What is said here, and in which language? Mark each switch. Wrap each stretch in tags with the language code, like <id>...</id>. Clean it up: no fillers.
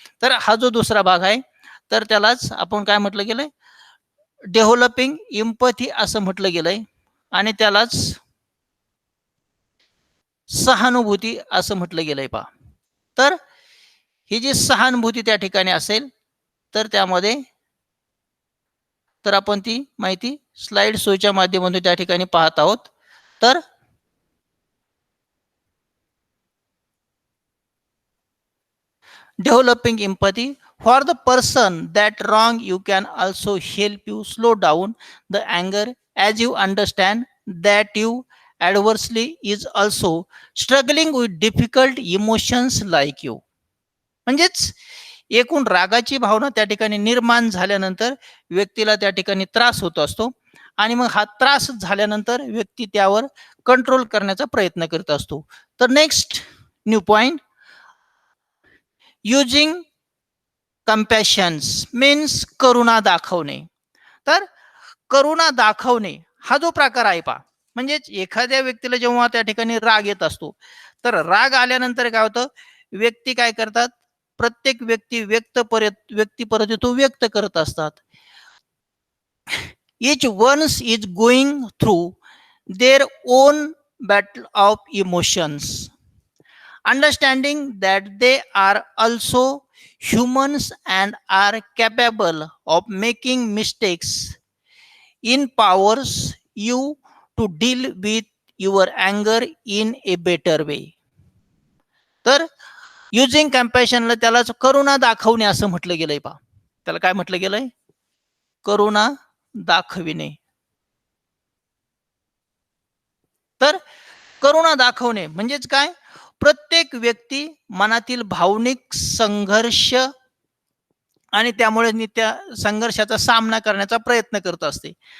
<mr>तर हा जो दुसरा भाग आहे तर त्यालाच आपण काय म्हटलं गेलंय डेव्हलपिंग एम्पॅथी असं म्हटलं गेलंय आणि त्यालाच सहानुभूती असं म्हटलं गेलंय पहा. तर ही जी सहानुभूती त्या ठिकाणी असेल तर त्यामध्ये तर आपण ती माहिती स्लाइड शोच्या माध्यमातून त्या ठिकाणी पाहत आहोत.</mr> <en>तर developing empathy for the person that wrong you can also help you slow down the anger as you understand that you adversely is also struggling with difficult emotions like you.</en> <mr>म्हणजेच एकूण रागाची भावना त्या ठिकाणी निर्माण झाल्यानंतर व्यक्तीला त्या ठिकाणी त्रास होत असतो आणि मग हा त्रास झाल्यानंतर व्यक्ती त्यावर कंट्रोल करण्याचा प्रयत्न करत असतो.</mr> <en>तर next new point using compassions means</en> <mr>करुणा दाखवणे. तर करुणा दाखवणे हा जो प्रकार आहे पहा म्हणजेच एखाद्या व्यक्तीला जेव्हा त्या ठिकाणी राग येत असतो तर राग आल्यानंतर काय होतं व्यक्ती काय करतात प्रत्येक व्यक्ती व्यक्तीपर्यंत तो व्यक्त करत असतात</mr> <en>Each one is going through their own battle of emotions. Understanding that they are also humans and are capable of making mistakes empowers you to deal with your anger in a better way.</en> <mr>तर using कम्पॅशनला त्यालाच करुणा दाखवणे असं म्हटलं गेलंय पहा. त्याला काय म्हटलं गेलंय? करुणा दाखविणे. तर करुणा दाखवणे म्हणजेच काय? प्रत्येक व्यक्ती मनातील भावनिक संघर्ष आणि त्यामुळे त्या संघर्षाचा सामना करण्याचा प्रयत्न करत असते.</mr>